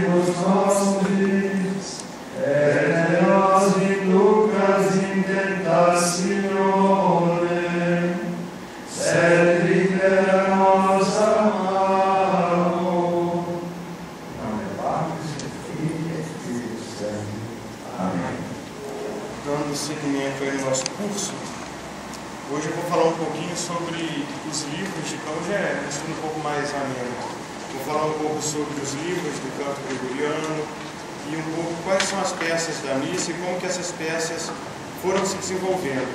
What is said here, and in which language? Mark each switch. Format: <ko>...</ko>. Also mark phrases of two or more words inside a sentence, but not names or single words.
<la>nostris, et nos inducas in tentationem, sed libera-nos a malo.</la> <pt>Em nome do Pai, do Filho e do Espírito Santo. Amém. Dando seguimento aí no nosso curso, hoje eu vou falar um pouquinho sobre os livros de canto, já é um estudo um pouco mais ameno. Vou falar um pouco sobre os livros do canto gregoriano e um pouco quais são as peças da missa e como que essas peças foram se desenvolvendo.</pt>